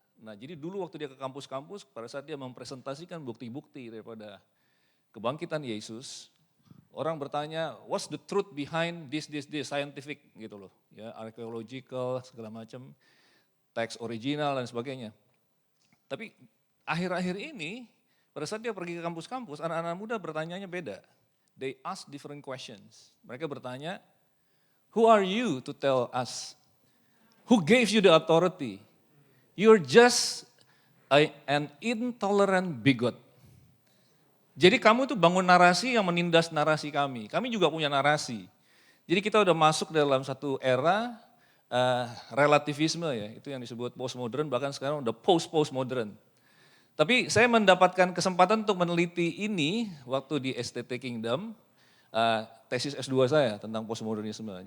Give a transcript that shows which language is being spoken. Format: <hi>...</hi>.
<id>Nah jadi dulu waktu dia ke kampus-kampus, pada saat dia mempresentasikan bukti-bukti daripada kebangkitan Yesus, orang bertanya,</id> <en>what's the truth behind this,</en> <id>scientific gitu loh. Ya, archaeological, segala macam, teks original dan sebagainya. Tapi akhir-akhir ini, pada saat dia pergi ke kampus-kampus, anak-anak muda bertanyanya beda.</id> <en>They ask different questions.</en> <id>Mereka bertanya,</id> <en>who are you to tell us? Who gave you the authority? You're just an intolerant bigot.</en> <id>Jadi kamu itu bangun narasi yang menindas narasi kami. Kami juga punya narasi. Jadi kita udah masuk dalam satu era relativisme ya, itu yang disebut postmodern, bahkan sekarang udah post-postmodern. Tapi saya mendapatkan kesempatan untuk meneliti ini waktu di STT Kingdom, tesis S2 saya tentang postmodernisme.</id>